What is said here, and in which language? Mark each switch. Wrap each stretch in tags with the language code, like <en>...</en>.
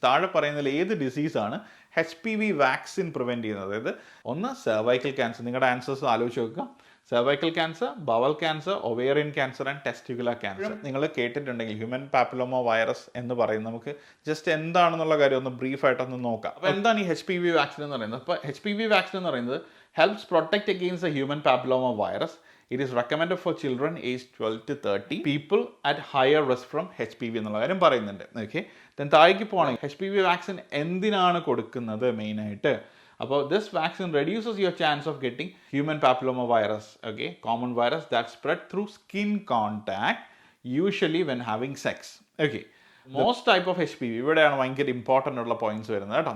<ml>താഴെ പറയുന്നതിൽ ഏത് ഡിസീസാണ് HPV വാക്സിൻ പ്രിവെൻറ്റ് ചെയ്യുന്നത്? അതായത് ഒന്ന് സെർവൈക്കൽ ക്യാൻസർ, നിങ്ങളുടെ ആൻസേഴ്സ് ആലോചിച്ച് നോക്കുക. Cervical cancer, bowel cancer, ovarian cancer and testicular cancer. നിങ്ങൾ കേട്ടിട്ടുണ്ടെങ്കിൽ ഹ്യൂമൻ പാപ്പിലോമ വൈറസ് എന്ന് പറയുന്നത് നമുക്ക് ജസ്റ്റ് എന്താണെന്നുള്ള കാര്യം ഒന്ന് ബ്രീഫായിട്ടൊന്ന് നോക്കാം. അപ്പോൾ എന്താണ് ഈ HPV വാക്സിൻ എന്ന് പറയുന്നത്? അപ്പോൾ HPV വാക്സിൻ എന്ന് പറയുന്നത്</ml> <en>helps protect against the human papilloma virus. It is recommended for children aged 12 to 30, people at higher risk from HPV</en> <ml>എന്നുള്ള കാര്യം പറയുന്നുണ്ട്. ഓക്കെ, ദെൻ താഴേക്ക് പോകണമെങ്കിൽ HPV വാക്സിൻ എന്തിനാണ് കൊടുക്കുന്നത് മെയിനായിട്ട്?</ml> <en>അപ്പോൾ this vaccine reduces your chance of getting human papilloma virus. Okay, common virus that spread through skin contact usually when having sex.</en> <ml>Okay,</ml> <en>most type of HPV,</en> <ml>ഇവിടെയാണ് ഭയങ്കര important ഉള്ള points വരുന്നത് കേട്ടോ.</ml>